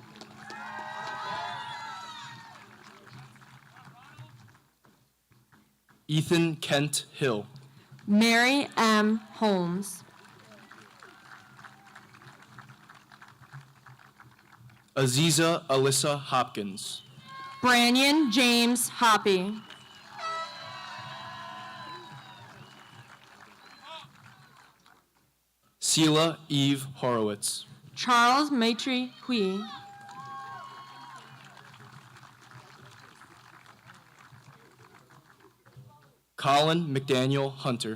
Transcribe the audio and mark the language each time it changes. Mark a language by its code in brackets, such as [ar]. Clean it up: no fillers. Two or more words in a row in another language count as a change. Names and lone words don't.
[en] Ethan Kent Hill. Mary M. Holmes. Aziza Alyssa Hopkins. Branyan James Hoppy. Sela Eve Horowitz. Charles Maitre Hui. Colin McDaniel Hunter.